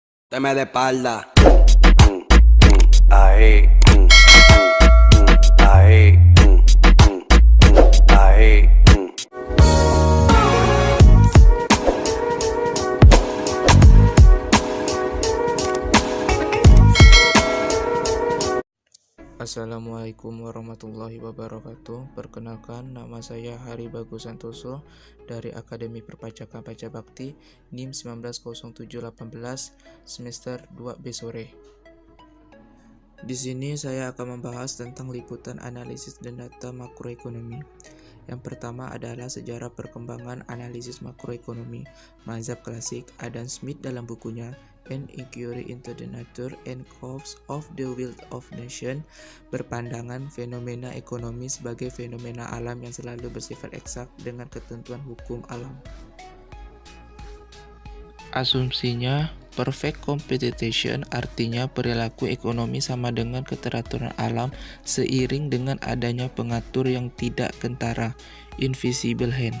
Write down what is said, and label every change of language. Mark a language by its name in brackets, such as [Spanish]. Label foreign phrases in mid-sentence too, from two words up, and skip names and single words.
[Spanish] Teme de espalda. Ahí. Ahí. Ahí. [Arabic] السلام عليكم ورحمة الله وبركاته. [Indonesian] Perkenalkan, nama saya Hari Bagus Santoso dari Akademi Perpajakan Pajak Bakti NIM 190718 semester 2B sore. Di sini saya akan membahas tentang liputan analisis dan data makroekonomi. Yang pertama adalah sejarah perkembangan analisis makroekonomi. Mazhab klasik Adam Smith dalam bukunya An Inquiry into the Nature and Causes of the Wealth of Nations berpandangan fenomena ekonomi sebagai fenomena alam yang selalu bersifat eksak dengan ketentuan hukum alam. Asumsinya, [English] perfect competition [Indonesian] artinya perilaku ekonomi sama dengan keteraturan alam seiring dengan adanya pengatur yang tidak kentara, [English] invisible hand.